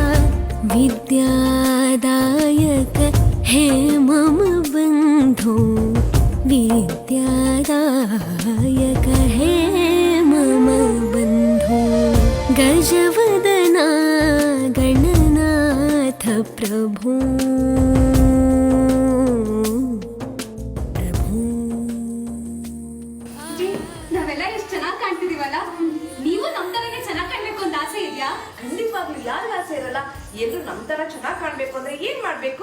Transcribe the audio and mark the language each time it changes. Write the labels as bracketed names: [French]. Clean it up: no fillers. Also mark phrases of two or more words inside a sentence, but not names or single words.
[Sanskrit] विद्यादायक हे मम बन्धो विद्यादायक हे मम बन्धो गजवदना गणनाथ प्रभो [Kannada] ನಾವೆಲ್ಲ ಎಷ್ಟು ಚೆನ್ನಾಗಿ ಕಾಣ್ತಿದೀವಲ್ಲ. ನೀವು ನಮ್ ತರನೇ ಚೆನ್ನಾಗಿ ಕಾಣ್ಬೇಕು ಅಂತ ಆಸೆ ಇದೆಯಾ? ಖಂಡಿತವಾಗ್ಲೂ ಯಾರಿಗೂ ಆಸೆ ಇರಲ್ಲ. ಎಲ್ಲರೂ ನಮ್ ತರ ಚೆನ್ನಾಗಿ ಕಾಣ್ಬೇಕು ಅಂದ್ರೆ ಏನ್ ಮಾಡ್ಬೇಕು?